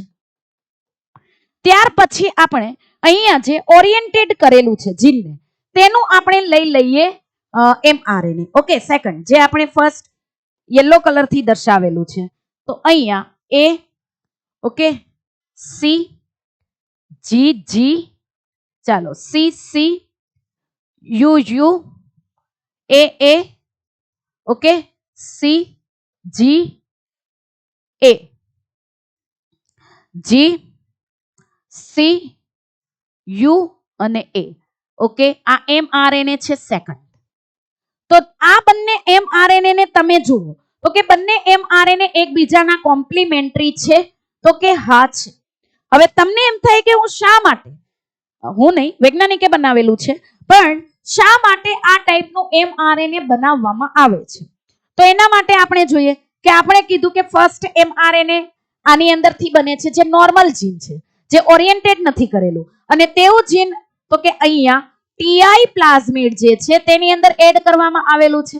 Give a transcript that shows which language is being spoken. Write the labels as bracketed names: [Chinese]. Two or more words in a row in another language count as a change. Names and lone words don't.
[Gujarati] ત્યાર પછી આપણે અહીંયા જે ઓરિએન્ટેડ કરેલું છે જીનને તેનું આપણે લઈ લઈએ mRNA. ઓકે, સેકન્ડ જે આપણે [English] first yellow colorથી [Gujarati] દર્શાવેલું છે, તો અહીંયા A, ઓકે, C G G, ચાલો C C U U A A, ઓકે, C G A G C U અને A. ઓકે, આ mRNA છે સેકન્ડ. તો આ બંને mRNA ને તમે જુઓ તો કે બંને mRNA એકબીજાના કોમ્પ્લિમેન્ટરી છે, તો કે હા છે. હવે તમને એમ થાય કે હું શા માટે, હું નહીં, વૈજ્ઞાનિકે બનાવેલું છે, પણ શા માટે આ ટાઈપનું mRNA બનાવવામાં આવે છે, તો એના માટે આપણે જોઈએ કે આપણે કીધું કે ફર્સ્ટ mRNA આની અંદરથી બને છે જે [English] normal gene [Gujarati] છે, જે ઓરિએન્ટેડ નથી કરેલું, અને તેવું જીન તો કે અહીંયા [English] Ti plasmid [Gujarati] જે છે તેની અંદર એડ કરવામાં આવેલું છે.